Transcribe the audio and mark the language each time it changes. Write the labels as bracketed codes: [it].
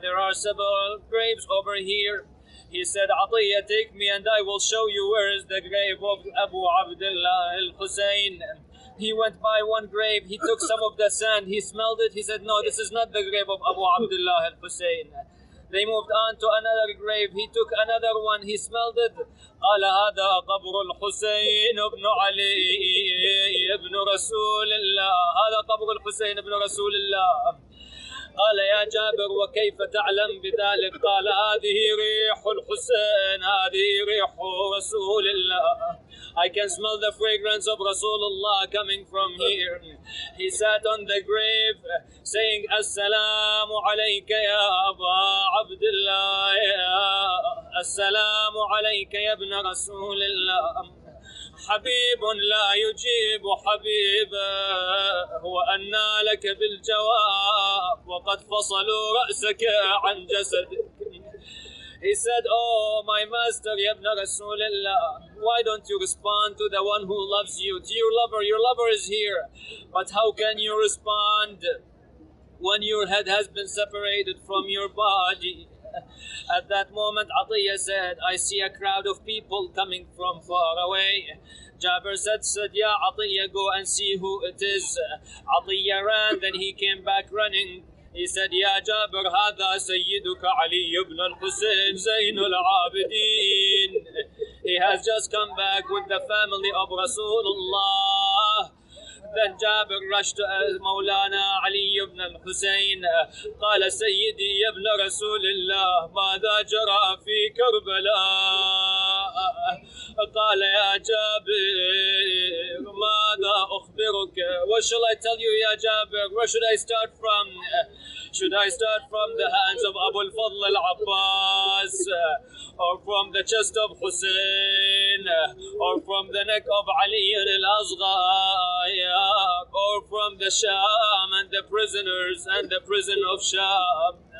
[en] There are several graves over here." He said, "Atiyya, take me and I will show you where is the grave of Abu Abdullah al-Hussein." He went by one grave, he took some of the sand, he smelled it, he said, "No, this is not the grave of Abu Abdullah al-Hussein." They moved on to another grave, he took another one, he smelled it. [ar] قال هذا قبر الحسين ابن علي ابن رسول الله. هذا قبر الحسين ابن رسول الله. قال يا جابر وكيف تعلم بذلك؟ قال هذه ريح الحسين، هذه ريح رسول الله. [en] I can smell the fragrance of Rasulullah coming from here. He sat on the grave saying, [ar] Assalamu alayka ya Aba Abdullah, Assalamu alayka ya ibn Rasulullah. حبيب لا يجيب حبيبه وأنى لك بالجواب وقد فصلوا رأسك عن جسدك. [en] He said, oh my master, Ya ibn Rasulullah, why don't you respond to the one who loves you, to your lover? Your lover is here. But how can you respond when your head has been separated from your body? At that moment, Atiyah said, I see a crowd of people coming from far away. Jabir said, Ya Atiyah, go and see who it is. Atiyah ran, then he came back running. He said, Ya Jabir, [ar] هذا سيدك علي [en] ibn al-Husayn زين العابدين. He has just come back with the family of Rasulullah. Then Jabir rushed to Maulana Ali ibn al-Husayn. [ar] قال سيدي يا ابن رسول الله ماذا جرى في كربلاء؟ قال يا جابر ماذا أخبرك? [en] What shall I tell you, Ya Jabir? Where should I start from? Should I start from the hands of Abu al-Fadl al-Abbas, or from the chest of Hussein, or from the neck of Ali al-Asghar, or from the Sham and the prisoners and the prison of Sham?